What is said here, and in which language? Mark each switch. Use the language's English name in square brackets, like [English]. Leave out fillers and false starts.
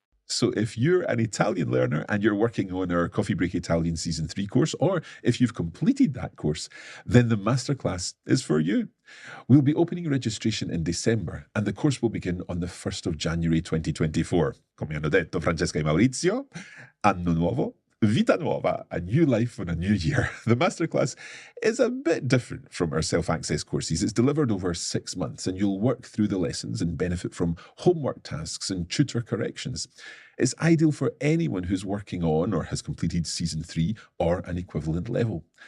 [English] So if you're an Italian learner and you're working on our Coffee Break Italian Season 3 course, or if you've completed that course, then the masterclass is for you. We'll be opening registration in December, and the course will begin on the 1st of January 2024. [Italian] Come hanno detto Francesca e Maurizio, anno nuovo, vita nuova, [English] a new life on a new year. The masterclass is a bit different from our self-access courses. It's delivered over 6 months, and you'll work through the lessons and benefit from homework tasks and tutor corrections. It's ideal for anyone who's working on or has completed Season 3 or an equivalent level.